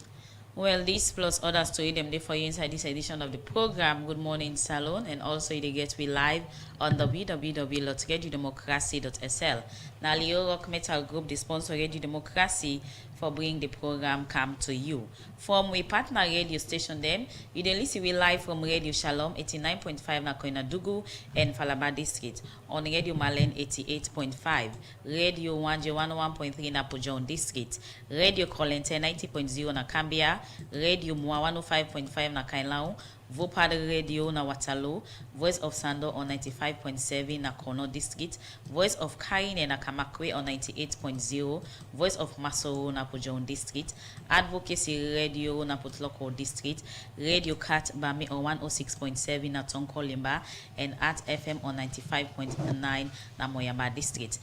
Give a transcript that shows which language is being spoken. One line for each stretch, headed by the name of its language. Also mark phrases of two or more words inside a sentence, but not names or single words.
Krio: Well, this plus other story them there for you inside this edition of the program Good Morning Salon, and also they get we live on www.radiodemocracy.sl. Now, Leo Rock Metal Group, the sponsor Radio Democracy, for bringing the program come to you. From we partner radio station them, you dey listen we live from Radio Shalom 89.5 na Koinadugu and Falaba District, on Radio Malen 88.5, Radio 101.3 na Pujon District, Radio Kolente 90.0 na Cambia, Radio Mwa 105.5 na Kailao, Vopad Radio na Waterloo, Voice of Sando on 95.7 na Kono District, Voice of Kaine na Kamakwe on 98.0, Voice of Masoro na Pujon District, Advocacy Radio na Putloko District, Radio Cat Bami on 106.7 na Tonko Limba, and Art FM on 95.9 na Moyamba District.